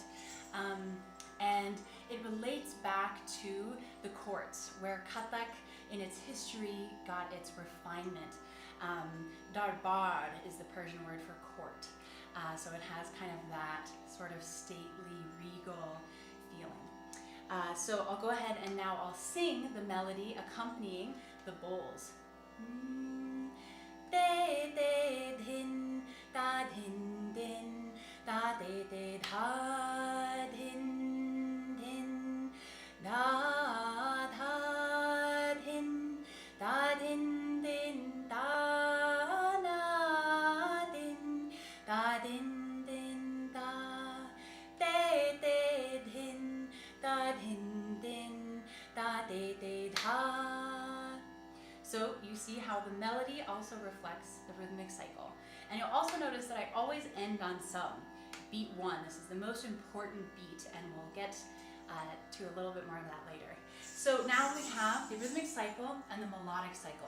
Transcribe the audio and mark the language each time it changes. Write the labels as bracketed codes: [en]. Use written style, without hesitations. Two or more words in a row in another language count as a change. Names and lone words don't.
[en] And it relates back to the courts, where Kathak in its history got its refinement. Darbar is the Persian word for court. So it has kind of that sort of stately, regal feeling. So I'll go ahead and now I'll sing the melody accompanying the bowls. De de din, da din din, da de de da din din, da da din, da din din, da na din, da din din, da de de din, da din din, da de de da. So you see how the melody also reflects the rhythmic cycle. And you'll also notice that I always end on sum. Beat 1, this is the most important beat, and we'll get to a little bit more of that later. So now we have the rhythmic cycle and the melodic cycle.